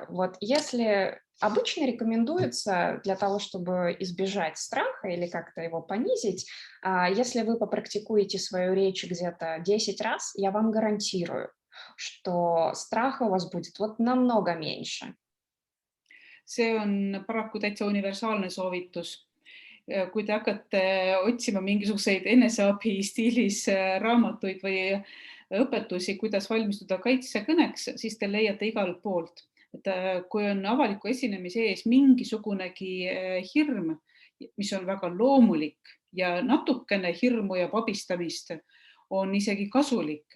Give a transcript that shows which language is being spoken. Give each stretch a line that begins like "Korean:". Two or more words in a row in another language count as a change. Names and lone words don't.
Russian: Вот если обычно рекомендуется для того, чтобы избежать страха или как-то его понизить, если вы попрактикуете свою речь где-то 10 раз, я вам гарантирую, что страха у вас будет вот намного меньше.
Estonian: See on paraku täitsa universaalne soovitus. Kui te hakkate otsima mingisuguseid eneseabi stiilis raamatuid või õpetusi, kuidas valmistuda kaitsekõneks, siis te leiate igalt poolt. Et kui on avaliku esinemise ees mingisugunegi hirm, mis on väga loomulik ja natukene hirmu ja vabistamist on isegi kasulik.